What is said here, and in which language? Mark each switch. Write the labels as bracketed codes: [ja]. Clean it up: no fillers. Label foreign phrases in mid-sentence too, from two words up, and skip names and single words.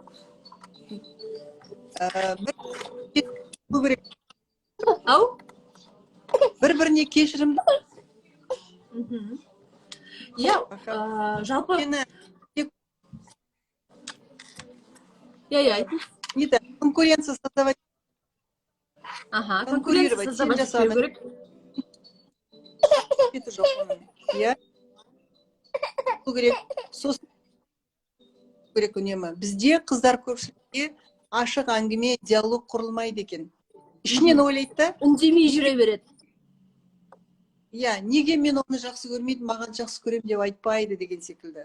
[kk] Ау? Бір-біріне кешірімді. Иә, жалпы... Иә, [ru] Нет, конкуренция создавать. Ага, конкуренция создавать керек. Это же [kk] иә. Керек. Сосын керек үнемі. Бізде қыздар көпшілікке ашық әңгіме, диалог құрылмайды екен. Ішінен ойлайды да, үндемей жүре береді. Иә, неге мен оны жақсы көрмейді, маған жақсы көрем деп айтпайды деген секілді.